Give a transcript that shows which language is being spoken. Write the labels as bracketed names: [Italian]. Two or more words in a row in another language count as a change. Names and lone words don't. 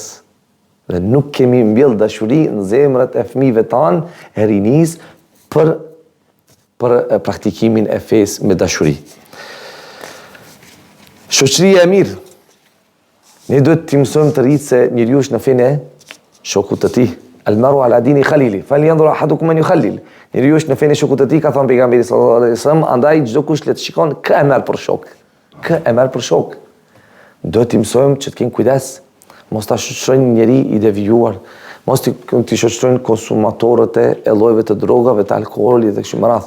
[Albanian] Dhe nuk kemi mbjell dashuri në zemrat e fëmijëve tanë, e rinis për praktikimin e fesë me dashuri. Shoqëria e mirë. Ne duhet t'i mësojmë të rritë se njeriu është në fenë e shokut të tij. [Arabic] المرء على دين خليله فلينظر أحدكم من يخالل. [Albanian] Njeriu është në fenë e shokut të tij, ka thënë pejgamberi [Arabic] صلى الله عليه وسلم, [Albanian] andaj çdo kush le të shikon kë e merr për shok. Kë e merr për shok. Duhet t'i mësojmë që të kenë kujdes, mos ta shoqërojnë njeri i devijuar, mos t'i shoqërojnë konsumatorët e llojeve të drogave, të alkoolit dhe kështu me radhë.